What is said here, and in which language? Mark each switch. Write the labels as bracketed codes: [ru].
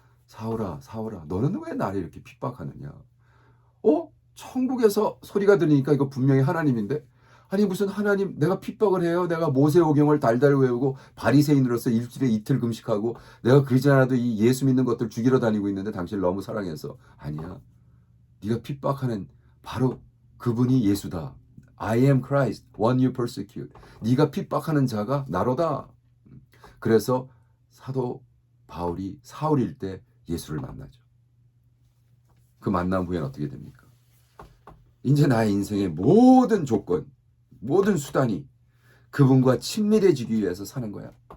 [ko] 사울아 너는 왜 나를 이렇게 핍박하느냐. 천국에서 소리가 들리니까 이거 분명히 하나님인데 아니 무슨 하나님 내가 핍박을 해요. 내가 모세오경을 달달 외우고 바리새인으로서 일주일에 이틀 금식하고 내가 그러지 않아도 이 예수 믿는 것들 죽이러 다니고 있는데 당신을 너무 사랑해서. 아니야. 네가 핍박하는 바로 그분이 예수다. [en] I am Christ, one you persecute. [ko] 네가 핍박하는 자가 나로다. 그래서 사도 바울이 사울일 때 예수를 만나죠. 그 만남 후에는 어떻게 됩니까? 이제 나의 인생의 모든 조건, 모든 수단이 그분과 친밀해지기 위해서 사는 거야.